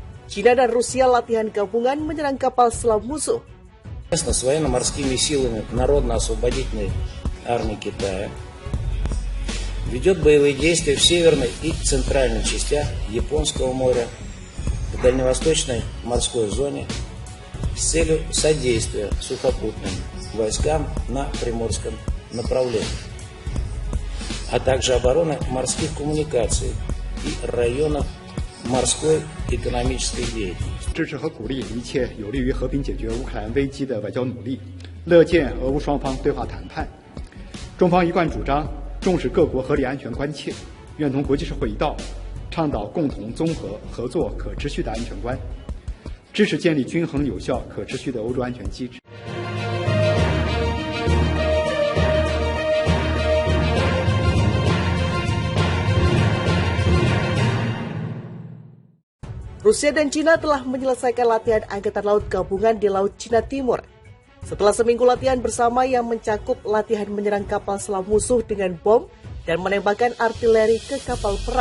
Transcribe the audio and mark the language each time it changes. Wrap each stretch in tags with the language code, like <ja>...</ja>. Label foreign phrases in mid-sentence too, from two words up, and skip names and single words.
<id>Cina dan Rusia latihan gabungan menyerang kapal selam musuh.</id> <ru>С военно-морскими силами Народно-освободительной армии Китая ведет боевые действия в северной и центральной частях Японского моря, в дальневосточной морской зоне с целью содействия сухопутным войскам на Приморском направлении, а также обороны морских коммуникаций и районов морской экономической деятельности.</ru> <zh>支持和鼓励一切有利于和平解决乌克兰危机的外交努力，乐见俄乌双方对话谈判。中方一贯主张重视各国合理安全关切，愿同国际社会一道，倡导共同、综合、合作、可持续的安全观，支持建立均衡、有效、可持续的欧洲安全机制。</zh> <id>Rusia dan Cina telah menyelesaikan latihan Angkatan Laut Gabungan di Laut Cina Timur. Setelah seminggu latihan bersama yang mencakup latihan menyerang kapal selam musuh dengan bom dan menembakkan artileri ke kapal perang.</id>